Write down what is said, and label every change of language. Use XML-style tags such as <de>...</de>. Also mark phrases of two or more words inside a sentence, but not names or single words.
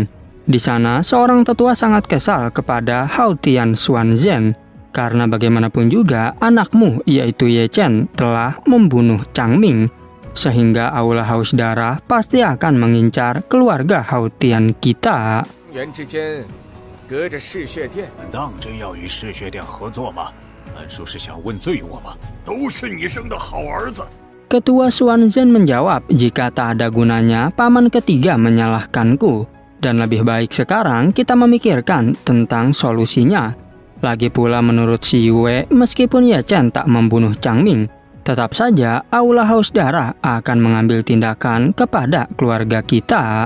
<id>Di sana, seorang tetua sangat kesal kepada Haotian Xuanzhen. Karena bagaimanapun juga, anakmu yaitu Ye Chen telah membunuh Changming. Sehingga Aula Haus Darah pasti akan mengincar keluarga Haotian kita.</id> <zh>元之间隔着嗜血殿，当真要与嗜血殿合作吗？安叔是想问罪我吗？都是你生的好儿子。</zh> <id>Ketua Xuanzhen menjawab, jika tak ada gunanya paman ketiga menyalahkanku, dan lebih baik sekarang kita memikirkan tentang solusinya. Lagi pula menurut si Yue, meskipun Ye Chen tak membunuh Changming, tetap saja Aula Haus Darah akan mengambil tindakan kepada keluarga kita.</id>